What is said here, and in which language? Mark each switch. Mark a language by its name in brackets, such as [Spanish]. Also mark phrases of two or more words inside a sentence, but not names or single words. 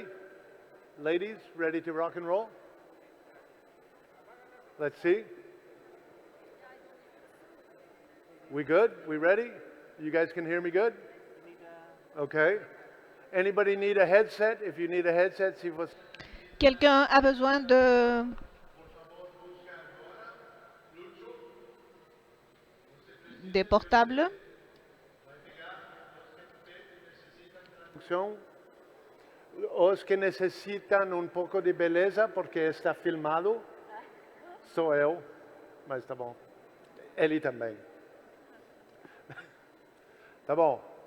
[English] Ladies, ready to rock and roll? Let's see. We good? We ready? You guys can hear me good? Okay. Anybody need a headset? If you need a headset, [French] si vous... Quelqu'un a besoin des portables? [Portuguese] Os que necessitam um pouco de beleza porque está filmado, sou eu, mas tá bom. Ele também. Tá bom.